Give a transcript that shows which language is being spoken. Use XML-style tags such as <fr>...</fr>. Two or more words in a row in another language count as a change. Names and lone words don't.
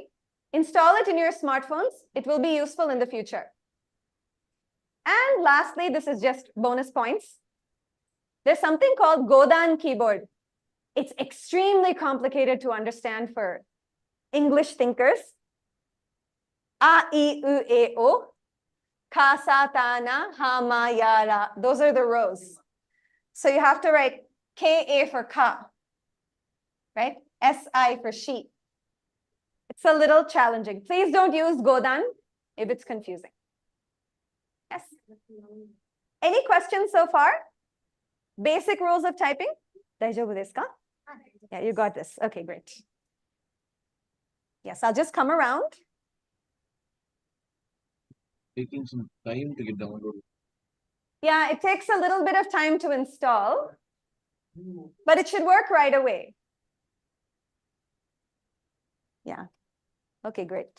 <en>Install it in your smartphones. It will be useful in the future. And lastly, this is just bonus points. There's something called Godan keyboard. It's extremely complicated to understand for English thinkers.</en> <ja>あ、い、う、え、お. か、さ、た、な、は、ま、や、ら.</ja> <en>Those are the rows. So you have to write K, A for ka, right? S, I for she. It's a little challenging. Please don't use Godan if it's confusing. Yes. Any questions so far? Basic rules of typing?</en> <ja>大丈夫ですか?</ja> <en>Yeah, you got this. Okay, great. Yes, I'll just come around. Taking some time to get downloaded. Yeah, it takes a little bit of time to install, but it should work right away. Yeah. Okay, great.</en>